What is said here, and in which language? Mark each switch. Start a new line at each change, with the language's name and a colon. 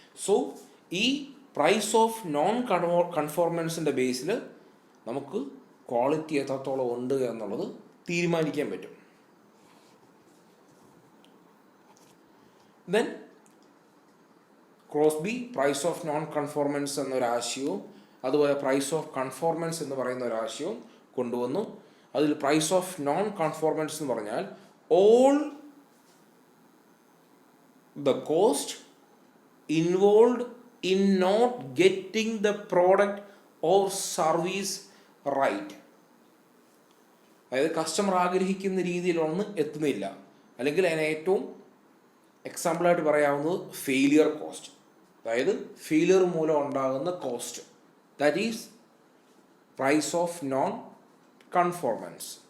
Malayalam: So ഈ price of non കൺഫോർമൻസിൻ്റെ ബേസിൽ നമുക്ക് quality എത്രത്തോളം ഉണ്ട് എന്നുള്ളത് തീരുമാനിക്കാൻ പറ്റും. Then Crosby price of non conformance എന്നൊരാശയവും അതുപോലെ പ്രൈസ് ഓഫ് കൺഫോർമൻസ് എന്ന് പറയുന്ന ഒരാശയവും കൊണ്ടുവന്നു. അതിൽ
English: price of non conformance
Malayalam: എന്ന് പറഞ്ഞാൽ
English: All the cost involved in not getting the product or service right.
Malayalam: അതായത് കസ്റ്റമർ ആഗ്രഹിക്കുന്ന രീതിയിലൊന്നും എത്തുന്നില്ല, അല്ലെങ്കിൽ അതിന് ഏറ്റവും എക്സാമ്പിളായിട്ട് പറയാവുന്നത് ഫെയിലിയർ കോസ്റ്റ്. അതായത് ഫെയിലിയർ മൂലം ഉണ്ടാകുന്ന cost,
English: That is price of non conformance.